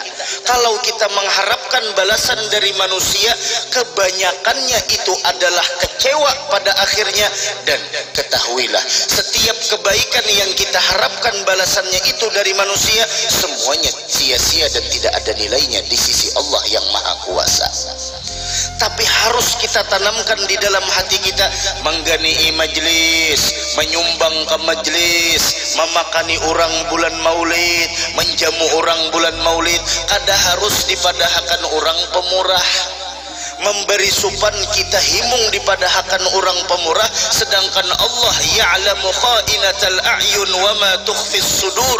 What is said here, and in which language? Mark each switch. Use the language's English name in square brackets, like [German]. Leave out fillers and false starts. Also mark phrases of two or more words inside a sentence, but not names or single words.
[Indonesian] Kalau kita mengharapkan balasan dari manusia, kebanyakannya itu adalah kecewa pada akhirnya. Dan ketahuilah, setiap kebaikan yang kita harapkan balasannya itu dari manusia, semuanya sia-sia dan tidak ada nilainya di sisi Allah yang Maha Kuasa. Tapi harus kita tanamkan di dalam hati kita, menggani majlis, menyumbang ke majlis, memakani orang bulan maulid, menjamu orang bulan maulid, [Banjar] kada harus dipadahkan orang pemurah. Memberi supan kita himung dipadahkan orang pemurah, sedangkan Allah [Arabic] يعلم خائنة الأعين وما تخفي الصدور.